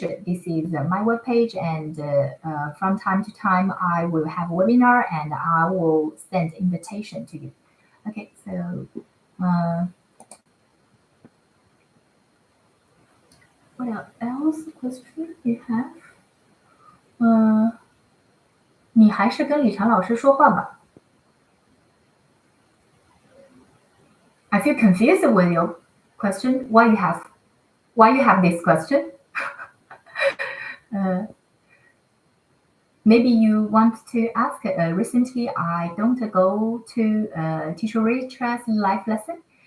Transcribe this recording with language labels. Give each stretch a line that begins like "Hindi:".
English: This is my web page, and from time to time I will have a webinar and I will send invitation to you. Okay, so what else question you have?
Chinese: 你还是跟李常老师说话吧。
English: I feel confused with your question. Why you have this question? Maybe you want to ask. Recently, I don't go to Teacher Richard's live lesson.